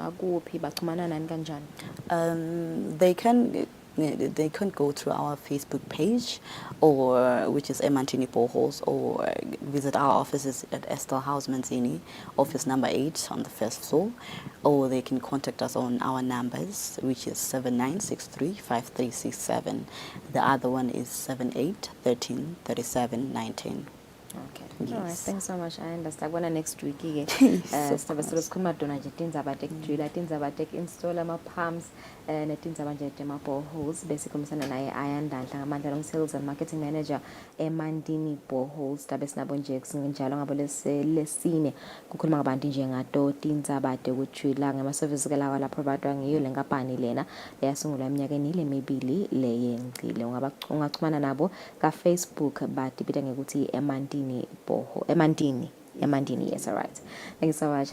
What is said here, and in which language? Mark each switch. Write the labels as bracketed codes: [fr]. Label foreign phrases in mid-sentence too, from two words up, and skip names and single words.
[en] they can go through our Facebook page, or which is Eswatini Boreholes, or visit our offices at Estelle House Manzini, office number 8 on the first floor, or they can contact us on our numbers, which is 79635367. The other one is 78133719. Okay. Yes. All right, thanks so much. I understand. When next week again, So [ss] sizobe sikhuluma dona nje tindzaba tekujula, tindzaba tek-install ama-pumps, netindzaba nje tema-boreholes. Bese sikhulumisana naye Ayandandla ngamandla [en] long-sales and marketing manager [ss] eMandini Boreholes. Tabe sinabo nje njalo ngabo lesine kukhuluma ngabantu nje ngato tindzaba tekujula ngama-services lawa la providwa ngiyo le nkampani lena eyasungulwa eminyakeni lemibili leyengcile. Ungachumana nabo ka-Facebook batibita ngekuthi Emandini, [en] yes, all right. Thank you so much.